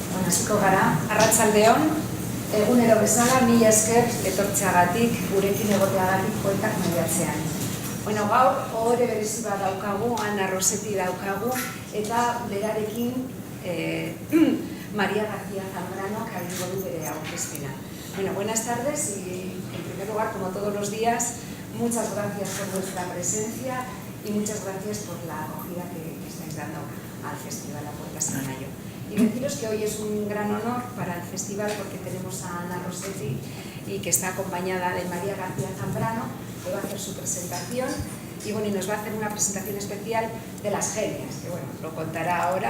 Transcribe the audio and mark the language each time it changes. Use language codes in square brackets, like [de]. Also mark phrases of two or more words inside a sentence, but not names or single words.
[eu] hasiko gara, arratsaldeon, egunero bezala, mila esker etortzeagatik, gurekin egoteagatik poetak maiatzean. Bueno, gaur, ohore berezi bat daukagu, Ana Rossetti daukagu, eta berarekin María García Zambrano, que egingo du bere aurkezpena. [es] Bueno, buenas tardes y, en primer lugar, como todos los días, muchas gracias por vuestra presencia y muchas gracias por la acogida que estáis dando al Festival A Poetas en Mayo. Y deciros que hoy es un gran honor para el festival porque tenemos a Ana Rossetti y que está acompañada de María García Zambrano, que va a hacer su presentación y, bueno, y nos va a hacer una presentación especial de las genias, que bueno, lo contará ahora.